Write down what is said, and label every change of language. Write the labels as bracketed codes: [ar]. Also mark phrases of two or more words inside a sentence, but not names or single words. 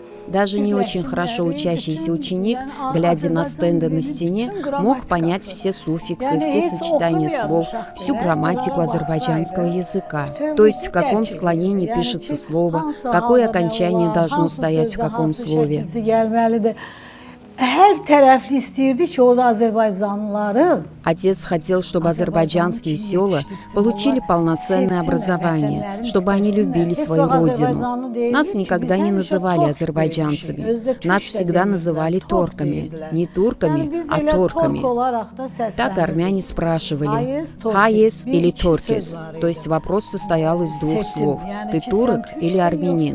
[ru] Даже не очень хорошо учащийся ученик, глядя на стенды на стене, мог понять все суффиксы, все сочетания слов, всю грамматику азербайджанского языка. То есть в каком склонении пишется слово, какое окончание должно стоять в каком слове. [az] Her tərəfli istəyirdi ki, orada Azərbaycanlıların [ru] Отец хотел, чтобы азербайджанские села получили полноценное образование, чтобы они любили свою родину. Нас никогда не называли азербайджанцами. Нас всегда называли торками. Не турками, а торками. Так армяне спрашивали «Хайес» или «Торкес», то есть вопрос состоял из двух слов «Ты турок или армянин?».